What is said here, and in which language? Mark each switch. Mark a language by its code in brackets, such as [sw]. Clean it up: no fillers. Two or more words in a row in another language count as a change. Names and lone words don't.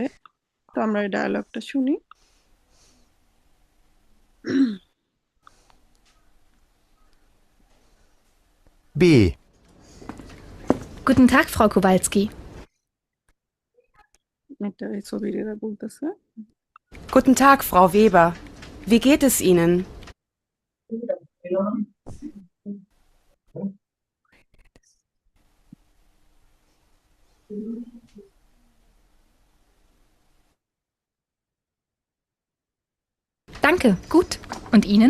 [bn] তো আমরা এই ডায়ালগটা শুনি। B. [de] Guten Tag, Frau Kowalski. [bn] এটা এই ছবির এরা বলতেছে। [de] Guten Tag, Frau Weber. Wie geht es Ihnen? Danke, gut. Und Ihnen?